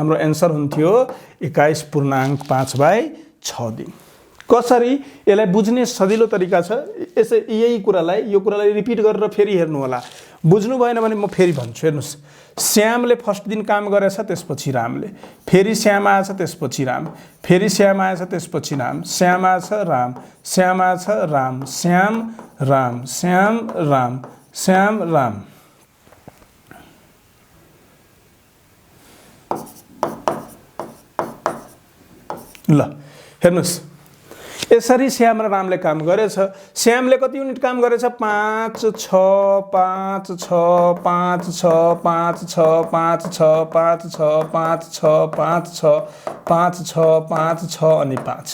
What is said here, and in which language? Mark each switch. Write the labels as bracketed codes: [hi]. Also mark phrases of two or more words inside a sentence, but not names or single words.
[ne] हाम्रो एन्सर हुन्थ्यो 21.5/6 दिन। कसरी यसलाई बुझ्ने सजिलो तरिका छ, यसै यही कुरालाई यो कुरालाई रिपिट गरेर फेरि हेर्नु होला। बुझ्नु भएन भने म फेरि भन्छु, हेर्नुस्। श्यामले फर्स्ट दिन काम गरेछ, त्यसपछि रामले, फेरि श्याम आएछ, त्यसपछि राम, फेरि श्याम आएछ, त्यसपछि राम, श्याम आएछ, राम, श्याम आएछ, राम, श्याम राम, श्याम राम, श्याम राम। ल हेर्नुस्, यसरी श्याम र रामले काम गरेछ। श्यामले कति युनिट काम गरेछ, 5 6 5 6 5 6 5 6 5 6 5 6 5 6 5 6 5 6 5 6 अनि 5।